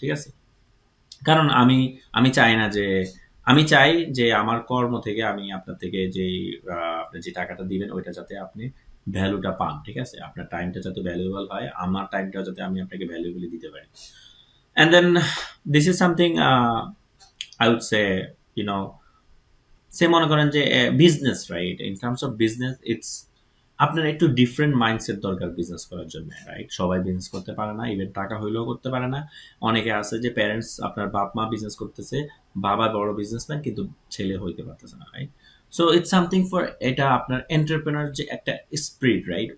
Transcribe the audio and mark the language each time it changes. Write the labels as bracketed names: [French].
[Bangla] ঠিক আছে, কারণ আমি চাই না যে, আমি চাই যে আমার কর্ম থেকে আমি আপনার থেকে যে আপনি যে টাকাটা দিবেন ওইটা যাতে আপনি ভ্যালুটা পান। ঠিক আছে, আপনার টাইমটা যাতে ভ্যালুয়েবল হয়, আমার টাইমটা যাতে আমি আপনাকে ভ্যালুয়েবলি দিতে পারি। [English] And then this is something I would say, you know, [Bangla] সে মনে করেন যে business, [English] Right? In terms of business, [Bangla] it's আপনার একটু ডিফারেন্ট মাইন্ডসেট দরকার বিজনেস করার জন্য, রাইট? সবাই বিজনেস করতে পারে না, ইভেন টাকা হইলেও করতে পারে না। অনেকে আছে যে প্যারেন্টস, আপনার বাপ মা বিজনেস করতেছে, বাবা বড় বিজনেসম্যান, কিন্তু ছেলে হইতে পারতেছে না, right? [English] so it's something for, [Bangla] এটা আপনার এন্টারপ্রেনার যে একটা স্পিরিট, রাইট?